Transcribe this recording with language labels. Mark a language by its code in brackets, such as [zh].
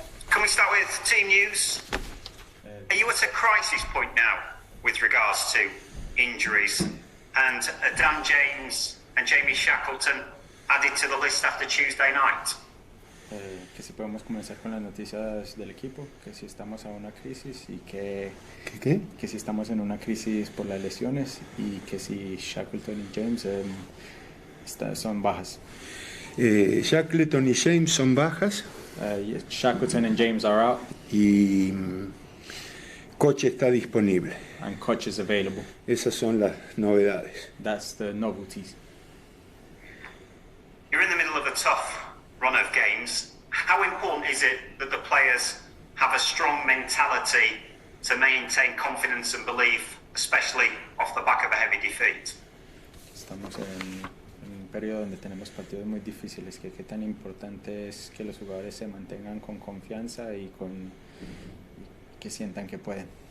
[en] Can we start with team news? Are you at a crisis point now with regards to injuries? And Dan James and Jamie Shackleton added to the list after Tuesday night? [es] Que si podemos comenzar con las noticias del equipo, que si estamos en una crisis y que si estamos en una crisis por las lesiones y que si Shackleton y James son bajas. Shackleton y James son bajas. [en] Shackleton and James are out. [es] Y coche está disponible. [en] And coach is available. [es] Esas son las novedades. [en] That's the novelties. You're in the middle of a tough run of games. How important is it that the players have a strong mentality to maintain confidence and belief, especially off the back of a heavy defeat? [es] Estamos en un periodo donde tenemos partidos muy difíciles. Qué tan importante es que los jugadores se mantengan con confianza y que sientan que pueden.